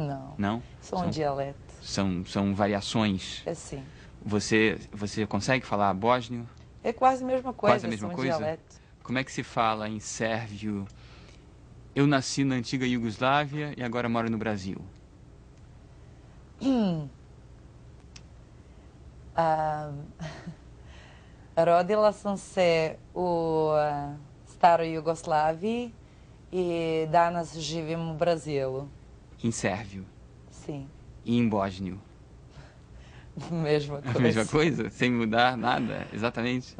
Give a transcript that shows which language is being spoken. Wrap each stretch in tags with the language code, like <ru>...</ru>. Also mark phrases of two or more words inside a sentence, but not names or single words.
<pt>Não. Não? São um dialeto. São variações? É sim. Você consegue falar bósnio? É quase a mesma coisa. Quase a mesma coisa? Dialeto. Como é que se fala em sérvio? Eu nasci na antiga Iugoslávia e agora moro no Brasil.</pt> <sr>Rodila sam se u staroj Jugoslaviji e danas živim u Brazilu.</sr> <pt>Em sérvio? Sim. E em bósnio? Mesma coisa. A mesma coisa? Sem mudar nada? Exatamente?</pt>